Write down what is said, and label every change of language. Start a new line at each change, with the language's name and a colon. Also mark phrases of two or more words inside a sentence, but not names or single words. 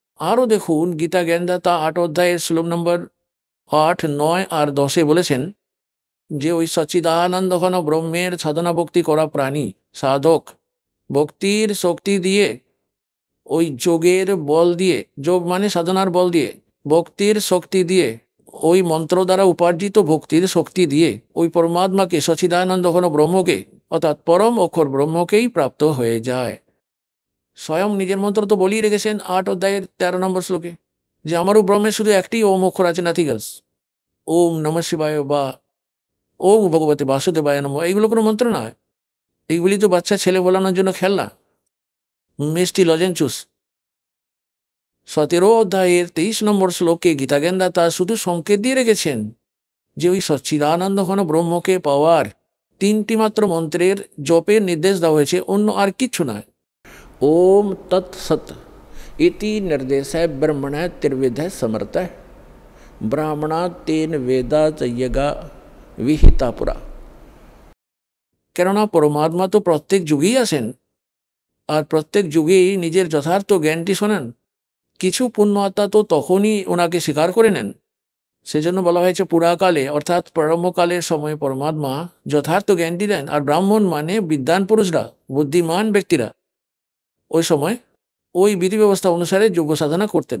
Bangla: আরও দেখুন, গীতা জ্ঞানদাতা 8 অধ্যায়ের শ্লোক নম্বর 8, 9 আর 10-এ বলেছেন যে ওই সচ্চিদানন্দ ঘন ব্রহ্মের সাধনা ভক্তি করা প্রাণী সাধক ভক্তির শক্তি দিয়ে, ওই যোগের বল দিয়ে, যোগ মানে সাধনার বল দিয়ে, ভক্তির শক্তি দিয়ে, ওই মন্ত্র দ্বারা উপার্জিত ভক্তির শক্তি দিয়ে ওই পরমাত্মাকে সচ্চিদানন্দ ঘন ব্রহ্মকে অর্থাৎ পরম অক্ষর ব্রহ্মকেই প্রাপ্ত হয়ে যায়। স্বয়ং নিজের মন্ত্র তো বলিয়ে রেখেছেন 8 অধ্যায়ের 13 নম্বর শ্লোকে যে আমারও ব্রহ্মের শুধু একটি ওম অক্ষর আছে,
English: nothing else.
Sanskrit: ওম নমঃ শিবায় বা ওম ভগবতে বাসুদেবায় নমঃ,
Bangla: এইগুলো কোনো মন্ত্র নয়। এইগুলি তো বাচ্চা ছেলে বলানোর জন্য খেলনা, মিষ্টি লজেঞ্চুস। 17 অধ্যায়ের 23 নম্বর শ্লোকে গীতা জ্ঞানদাতা শুধু সংকেত দিয়ে রেখেছেন যে ওই সচ্চিদানন্দ ঘন ব্রহ্মকে পাওয়ার 3টি মাত্র মন্ত্রের জপের নির্দেশ দেওয়া হয়েছে, অন্য আর কিচ্ছু নয়।
Sanskrit: ओम तत्सत इति निर्देश ब्रह्मण त्रिविध समर्थ ब्राह्मणा तेन वेदा यज्ञा विहिता पुरा।
Bangla: কেননা পরমাত্মা তো প্রত্যেক যুগেই আসেন, আর প্রত্যেক যুগেই নিজের যথার্থ জ্ঞানটি শোনেন। কিছু পুণ্য আত্মা তো তখনই ওনাকে স্বীকার করে নেন। সেজন্য বলা হয়েছে পুরাকালে অর্থাৎ পরমকালের সময় পরমাত্মা যথার্থ জ্ঞানটি দেন, আর ব্রাহ্মণ মানে বিদ্বান পুরুষরা, বুদ্ধিমান ব্যক্তিরা ওই সময় ওই বিধি ব্যবস্থা অনুসারে যোগ্য সাধনা করতেন।